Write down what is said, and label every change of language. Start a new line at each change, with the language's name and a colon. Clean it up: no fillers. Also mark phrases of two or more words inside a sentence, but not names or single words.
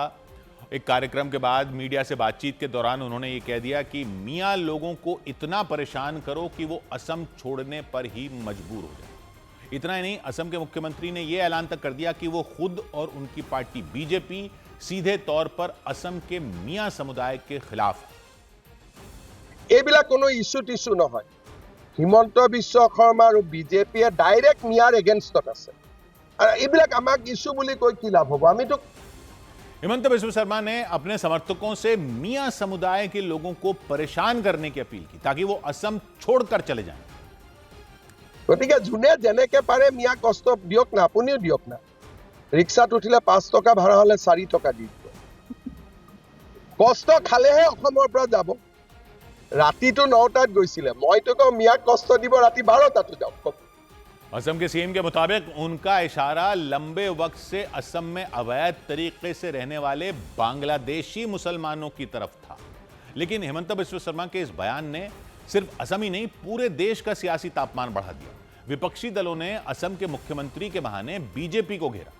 Hindi: एक कार्यक्रम के बाद मीडिया से बातचीत के दौरान उन्होंने ये कह दिया कि मियां लोगों को इतना परेशान करो कि वो असम छोड़ने पर ही मजबूर हो जाए। इतना ही नहीं, असम के मुख्यमंत्री ने यह ऐलान तक कर दिया कि वो खुद और उनकी पार्टी बीजेपी सीधे तौर पर असम के मियां समुदाय के खिलाफ है।
Assamese: এইবিলাক কোনো ইস্যু টিস্যু নহয়। হিমন্ত বিশ্ব শৰ্মা আৰু বিজেপিয়ে ডাইৰেক্ট মিয়াৰ এগেইনষ্টত আছে। এইবিলাক আমাক ইস্যু বুলি কৈ কি লাভ হ'ব আমিতো
Hindi: हेमंत बिस्व शर्मा ने अपने समर्थकों से मियां समुदाय के लोगों को परेशान करने की अपील की ताकि वो असम छोड़कर चले जाएं।
Assamese: গতিকে যোনে যেনেকে পাৰে মিয়া কষ্ট দিয়ক না আপুনিও দিয়ক না ৰিক্সাত উঠিলে 5 টকা ভাড়া হলে 4 টকা দি দিব কষ্ট খালেহে অসমৰ পৰা যাব ৰাতিটো 9টাত গৈছিলে মইতো কওঁ মিয়াক কষ্ট দিব ৰাতি 12টাতো যাওক
Hindi: असम के सीएम के मुताबिक उनका इशारा लंबे वक्त से असम में अवैध तरीके से रहने वाले बांग्लादेशी मुसलमानों की तरफ था। लेकिन हेमंत बिस्व शर्मा के इस बयान ने सिर्फ असम ही नहीं पूरे देश का सियासी तापमान बढ़ा दिया। विपक्षी दलों ने असम के मुख्यमंत्री के बहाने बीजेपी को घेरा।